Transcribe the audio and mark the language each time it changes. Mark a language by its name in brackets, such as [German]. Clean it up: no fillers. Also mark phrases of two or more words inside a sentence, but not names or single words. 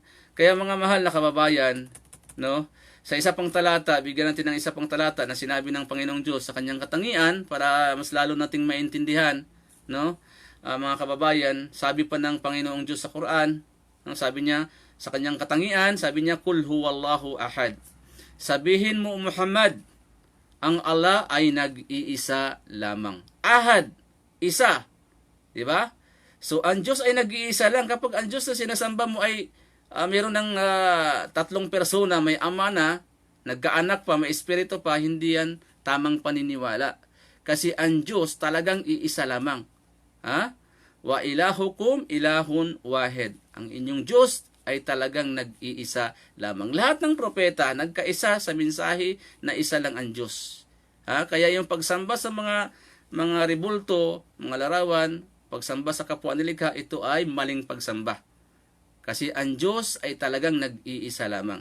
[Filipino] Kaya mga mahal na kababayan, sa isa pang talata, bigyan natin ng isa pang talata na sinabi ng Panginoong Diyos sa kanyang katangian para mas lalo nating maintindihan, mga kababayan. Sabi pa ng Panginoong Diyos sa Quran, sabi niya sa kanyang katangian, sabi niya, [Arabic] قل هو الله أحد. [Filipino] Sabihin mo, Muhammad, ang Allah ay nag-iisa lamang. Ahad, isa. Diba? So, ang Diyos ay nag-iisa lang. Kapag ang Diyos na sinasamba mo ay mayroon ng tatlong persona, may ama na, nagkaanak pa, may espiritu pa, hindi yan tamang paniniwala. Kasi ang Diyos talagang iisa lamang. [Arabic] وإلهكم إله واحد. [Filipino] Ang inyong Diyos ay talagang nag-iisa lamang. Lahat ng propeta nagkaisa sa mensahe na isa lang ang Diyos. Kaya yung pagsamba sa mga rebulto, mga larawan, pagsamba sa kapwa nilikha, ito ay maling pagsamba. Kasi ang Diyos ay talagang nag-iisa lamang.